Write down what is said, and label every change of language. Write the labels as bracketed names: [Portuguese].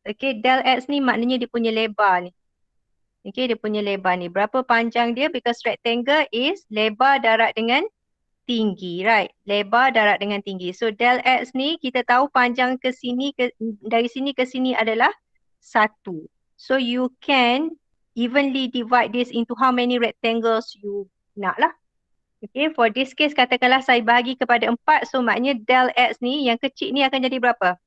[Malay] Okay, del X ni maknanya dia punya lebar ni. Okay, dia punya lebar ni. Berapa panjang dia? [English] Because rectangle is [Malay] lebar darab dengan tinggi, right? Lebar darab dengan tinggi. So del X ni kita tahu panjang ke sini, dari sini ke sini adalah 1. [English] So you can evenly divide this into how many rectangles you [Malay] nak lah. Okay, [English] for this case [Malay] katakanlah saya bahagi kepada 4. So maknanya del X ni yang kecil ni akan jadi berapa?